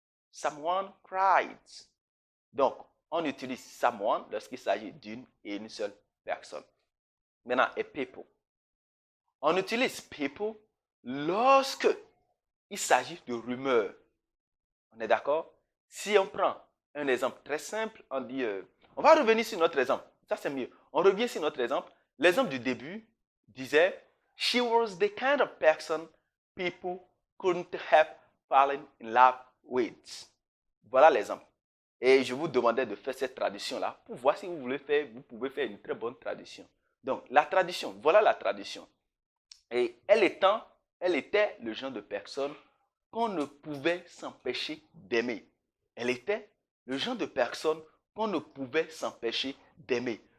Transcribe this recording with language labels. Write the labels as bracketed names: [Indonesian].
[English] Someone cried. [French] Donc, on utilise someone lorsqu'il s'agit d'une et une seule personne. Maintenant, et people. On utilise people lorsque il s'agit de rumeurs. On est d'accord? Si on prend un exemple très simple, on dit, on va revenir sur notre exemple. Ça, c'est mieux. On revient sur notre exemple. L'exemple du début disait, [English] she was the kind of person people couldn't help falling in love with. [French] Voilà l'exemple. Et je vous demandais de faire cette traduction-là pour voir si vous voulez faire, vous pouvez faire une très bonne traduction. Donc, la traduction, voilà la traduction. Et elle était le genre de personne qu'on ne pouvait s'empêcher d'aimer. Elle était le genre de personne qu'on ne pouvait s'empêcher d'aimer.